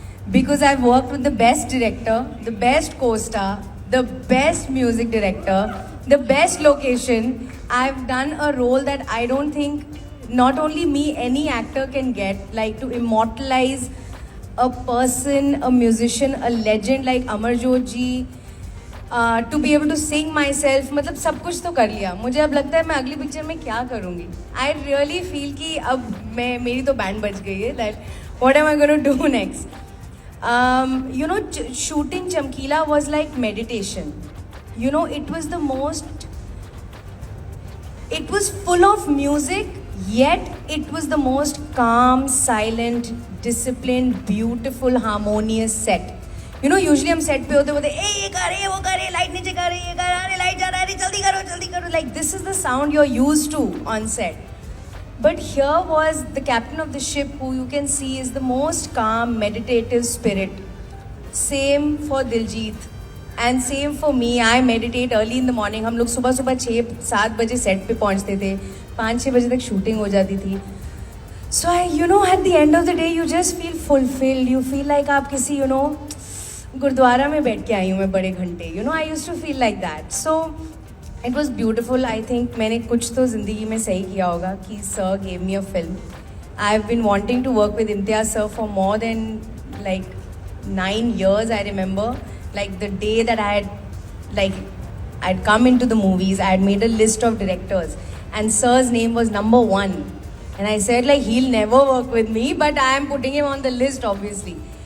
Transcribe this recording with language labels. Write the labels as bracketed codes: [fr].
[en] Because I've worked with the best director, the best co-star, the best music director, the best location. I've done a role that I don't think not only me, any actor can get, like to immortalize a person, a musician, a legend like Amarjot ji. To be able to sing myself, [hi] मतलब सब कुछ तो कर लिया. मुझे अब लगता है मैं अगली पिक्चर में क्या करूँगी. [en] I really feel [hi] कि अब मेरी तो बैंड बज गई है. [en] That what am I going to do next? You know, shooting Chamkila was like meditation. You know, it was full of music, yet it was the most calm, silent, disciplined, beautiful, harmonious set. You know, usually [hi] हम set पे होते ये कर रहे वो कर रहे light नीचे कर रही ये कर रहे लाइट जा रहा है जल्दी करो. [en] Like this is the sound you're used to on set. But here was the captain of the ship, who you can see is the most calm, meditative spirit. Same for Diljit and same for me. I meditate early in the morning. [hi] हम लोग सुबह 6-7 बजे set पे पहुंचते थे. 5-6 बजे तक shooting हो जाती थी. [en] So you know, at the end of the day, you just feel fulfilled. You feel like [hi] आप किसी गुरुद्वारा में बैठ के आई हूँ मैं बड़े घंटे. [en] You know, I used to feel like that. So it was beautiful. I think [hi] मैंने कुछ तो ज़िंदगी में सही किया होगा कि [en] sir gave me a film. I've been wanting to work with Imtiaz sir for more than like 9 years. I remember like the day that I'd come into the movies, I had made a list of directors and sir's name was number 1. And I said like he'll never work with me, but I am putting him on the list obviously.